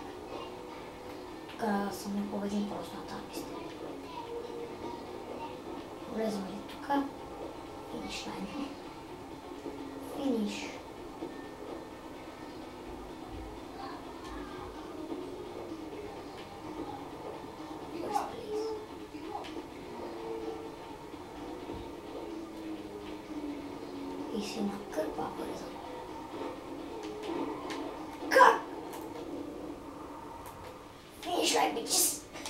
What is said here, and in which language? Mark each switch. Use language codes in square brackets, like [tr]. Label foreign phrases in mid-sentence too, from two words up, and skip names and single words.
[bg] Тук съм не победим просто на тази писта. Влезем ли тук? [en] finish line. [bg] Финиш. [en] First place. [bg] И си накърпа бързо. [en] Finish line, bitches!